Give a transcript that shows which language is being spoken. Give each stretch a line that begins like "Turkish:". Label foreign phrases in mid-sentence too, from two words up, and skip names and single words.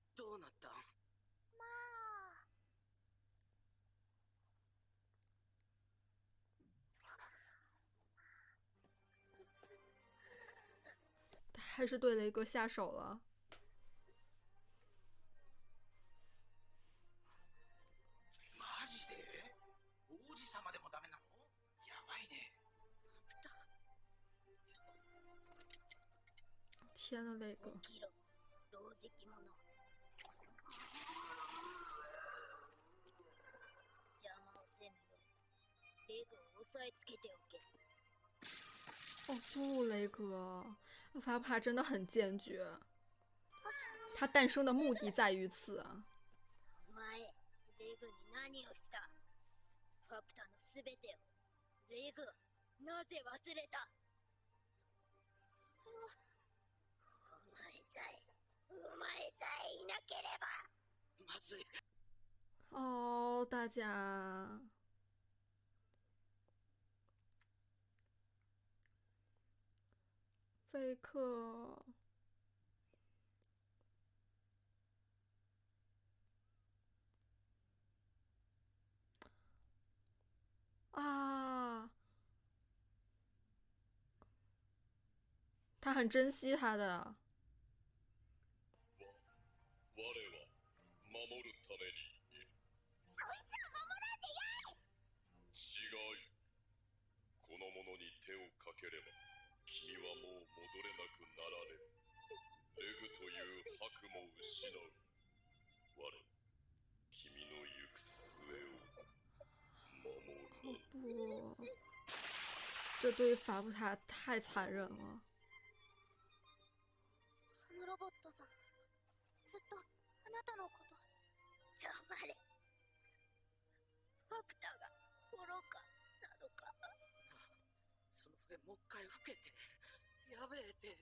Japanese: どうなったん？まあ。
Chinese: 他还是对雷格下手了。
Japanese: マジで？王子様でもダメなの？やばいね。
Chinese: 天呐，雷格！
Japanese: 起きろ、老石者。邪魔をせぬよう、レグを押さえつけておけ。
Chinese: 哦不，雷格，法普塔真的很坚决，他诞生的目的在于此啊。
Japanese: お前、レグに何をした？ファプタのすべてを、レグ、なぜ忘れた？それは、お前さえいなければ。まずい。
Chinese: 哦，大家，贝克。啊，他很珍惜他的。
Japanese: 我は守るためにいる。そいつは守らんでやい！違い。この者に手をかければ君はもう戻れなくなられる。レグという悪も失う。我、君の行く末を守る
Chinese: 哦不，这对法普塔太残忍了。
Japanese: そのロボットさん、ずっとあなたのこと。黙れ。ファプタが愚かなのか。その笛もう一回吹けて。やべえて。